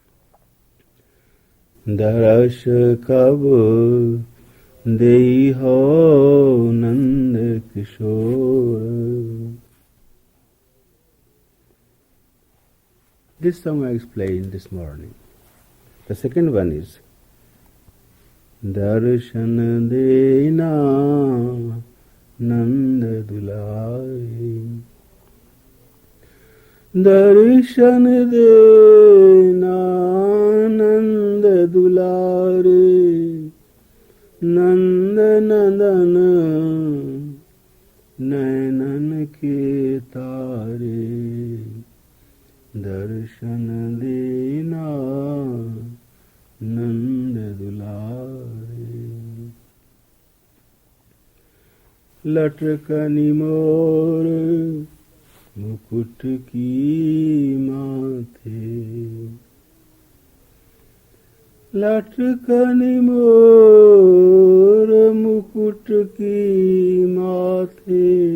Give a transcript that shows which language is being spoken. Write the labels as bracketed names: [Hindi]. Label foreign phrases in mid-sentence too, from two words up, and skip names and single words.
[Hindi] दरश कब देई हो नंद किशोर." [English] This song I explained this morning. The second one is [Hindi] दर्शन देना नंद दुलारे. दर्शन देना नंद दुलारे. नंद नंदन नैनन के तारे. दर्शन देना नंद दुलारे. लटकनी मोर मुकुट की माथे. लटकनी मोर मुकुट की माथे.